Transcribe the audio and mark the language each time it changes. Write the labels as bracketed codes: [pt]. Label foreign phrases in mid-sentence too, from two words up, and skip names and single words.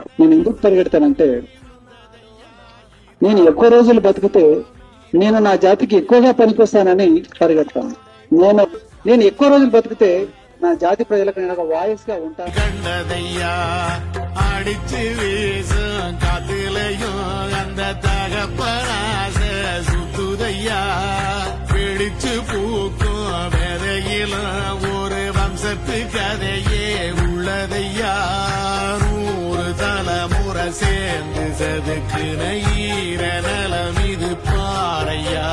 [te] నేను ఎందుకు పరిగెడతానంటే, నేను ఎక్కువ రోజులు బతికితే నేను నా జాతికి ఎక్కువగా పనికొస్తానని పరిగెడతాను. నేను ఎక్కువ రోజులు బతికితే నా జాతి ప్రజలకు నేను ఒక వాయిస్ గా ఉంటాను. [ta] ஒரு வம்சத்து கதையே உள்ளதையா, 100 தலைமுறை சேர்ந்து சதுக்குன ஈர நலம் இது பாறையா.